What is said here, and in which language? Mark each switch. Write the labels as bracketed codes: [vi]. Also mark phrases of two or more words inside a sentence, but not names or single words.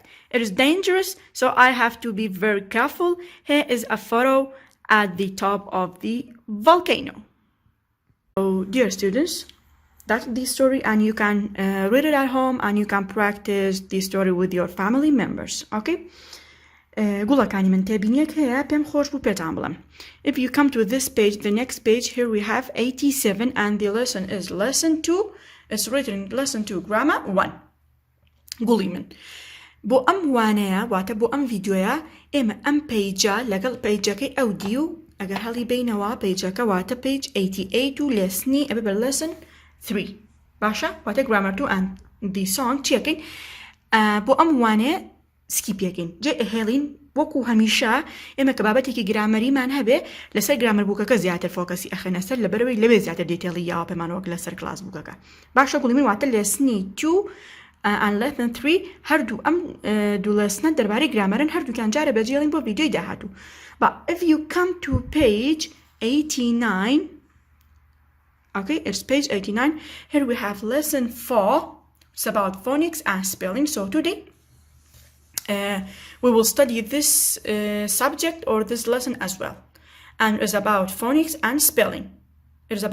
[en] It is dangerous, so I have to be very careful. Here is a photo at the top of the volcano. So, dear students, that's the story, and you can read it at home, and you can practice the story with your family members, okay? [ckb] گوڵەکانی من تێبینیەک هەیە پێم خۆش بوو پێتان بڵم. [en] If you come to this page, the next page, here we have 87 and the lesson is lesson 2. It's written in lesson 2 grammar 1. [ckb] گوڵی من بۆ ئەم وانەیە واتە بۆ ئەم ڤیدیۆیە ئێمە ئەم پەیجە لەگەڵ پەیجەکەی ئەو دی و ئەگەر هەڵی بینەوە پەیجەکە واتە پەیج 88 و لێسنی ئەبێ بە [en] lesson 3 [ckb] باشە واتە [en] grammar 2 and the song [ckb] چیەکەین بۆ ئەم وانەیە سکیپیەکەین جێ هێڵین وەکو هەمیشە ئێمە کە بابەتێکی گرامەریمان هەبێ لەسەر گرامەر بووکەکە زیاتر فۆکەسی ئەخێنە سەر لەبەرەوەی لەوێ زیاتر دیتێڵی یاوە پێمانەوەک لەسەر کلاس بووکەکە باشە گوڵی من واتە لێسنی 2 [en] and lesson 3 [ckb] هەردوو ئەم دوو لەسنە دەربارەی گرامەرن هەردووکیان جارە بەجێڵین بۆ ڤیدیۆی داهاتوو [en] but if you come to page 89 okay it's page 89 here we have lesson 4 it's about phonics and spelling so today we will study this subject or this lesson as well and it's about phonics and spelling it is